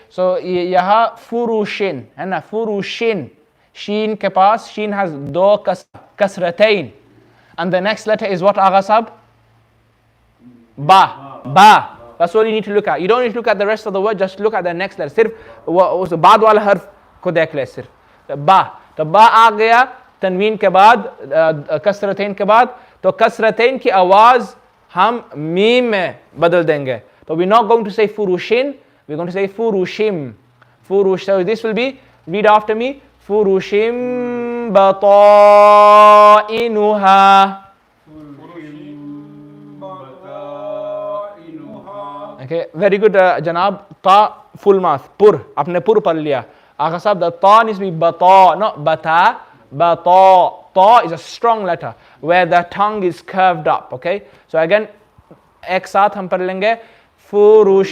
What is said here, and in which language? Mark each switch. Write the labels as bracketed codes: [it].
[en] So, yaha furushin. है ना? Furushin. Sheen [hi] के पास, [en] sheen has [hi] दो [en] kasratain. And the next letter is what, Agha Sahab? Ba. Ba. That's all you need to look at. You don't need to look at the rest of the word, just look at the next letter. [hi] सिर्फ उस बाद वाला हर्फ को देख ले सिर्फ. Ba. तो ba आ गया तनवीन के बाद, कसरतैन के बाद. तो कसरतैन की आवाज हम मीम में बदल देंगे. [en] So we're not going to say furushin, we're going to say furushim. Furush. So this will be, read after me. Furushim bata'inuha. Okay, very good, Janab. Ta, full mouth. Pur. [hi] आपने pur पढ़ लिया. [en] Agha sahab, the ta needs to be bata, not bata. Bata. Ta is a strong letter where the tongue is curved up. Okay. So again, [hi] एक साथ हम पढ़ लेंगे.